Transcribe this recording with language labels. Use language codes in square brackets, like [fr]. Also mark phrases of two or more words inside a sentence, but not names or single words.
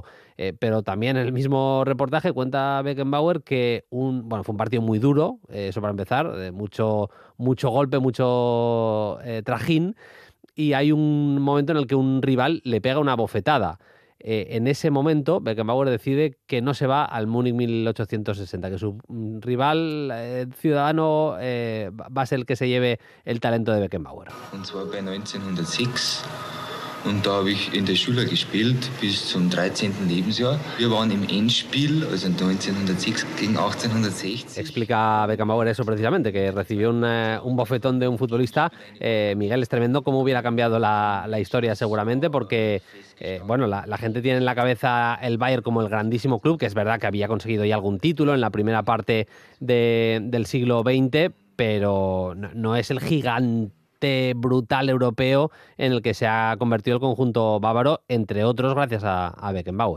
[es] Pero también en el mismo reportaje cuenta Beckenbauer que fue un partido muy duro, eso para empezar, mucho golpe, mucho trajín, y hay un momento en el que un rival le pega una bofetada. En ese momento, Beckenbauer decide que no se va al Múnich 1860, que su rival ciudadano va a ser el que se lleve el talento de Beckenbauer. [de] Und zwar bei 1906. Und da habe ich in der Schule gespielt bis zum 13. Lebensjahr. Wir waren im Endspiel, also 1906 gegen 1860. [es] Explica Beckenbauer eso precisamente, que recibió un bofetón de un futbolista. Miguel, es tremendo cómo hubiera cambiado la historia seguramente, porque la gente tiene en la cabeza el Bayern como el grandísimo club, que es verdad que había conseguido ya algún título en la primera parte del siglo XX, pero no es el gigante brutal europeo en el que se ha convertido el conjunto bávaro, entre otros gracias a Beckenbauer.